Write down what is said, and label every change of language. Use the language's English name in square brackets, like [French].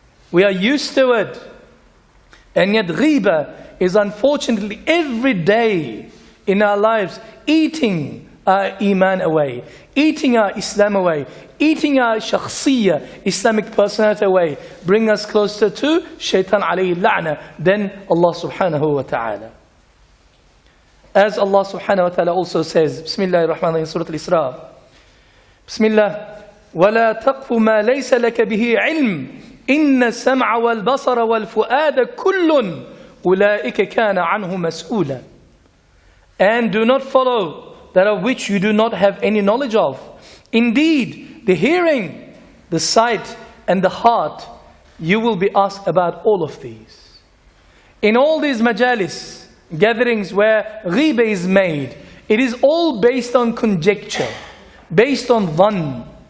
[English] We are used to it. And yet ghibah is unfortunately every day in our lives eating our iman away, eating our Islam away, eating our shakhsiyya, Islamic personality away, bring us closer to shaitan alayhi la'na, then Allah subhanahu wa ta'ala. As Allah subhanahu wa ta'ala also says, [Arabic] Bismillahir Rahmanir Rahim, Surah Al-Isra, Bismillah, وَلَا تَقْفُ مَا لَيْسَ لَكَ بِهِ عِلْمٍ إِنَّ السَّمْعَ وَالْبَصَرَ وَالْفُؤَادَ كُلٌّ أُولَٰئِكَ كَانَ عَنْهُ مَسْئُولًا. [English] And do not follow that of which you do not have any knowledge of. Indeed, the hearing, the sight, and the heart, you will be asked about all of these. In all these majalis, gatherings where ghibah is made, it is all based on conjecture, based on dhann.